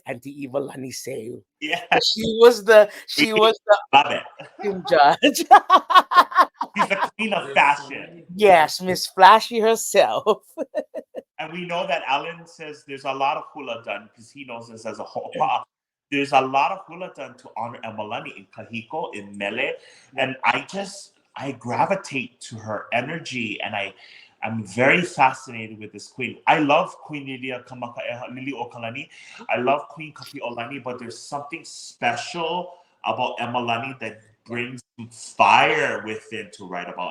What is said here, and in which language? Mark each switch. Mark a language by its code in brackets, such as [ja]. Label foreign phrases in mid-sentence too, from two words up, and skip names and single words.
[en] Auntie Ivalani Seu. Yeah, we She was the love it. costume judge. She's the queen of fashion. Yes, Miss Flashy herself. And we know that Allan says there's a lot of hula done because he knows this as a hoʻopaʻa. There's a lot of hula done to honor Emalani in kahiko, in mele. And I gravitate to her energy and I'm very fascinated with this queen. I love Queen Lilia Kamakaʻeha, Lili o Kalani. I love Queen Kapiʻolani, but there's something special about Emalani that brings fire within to write about.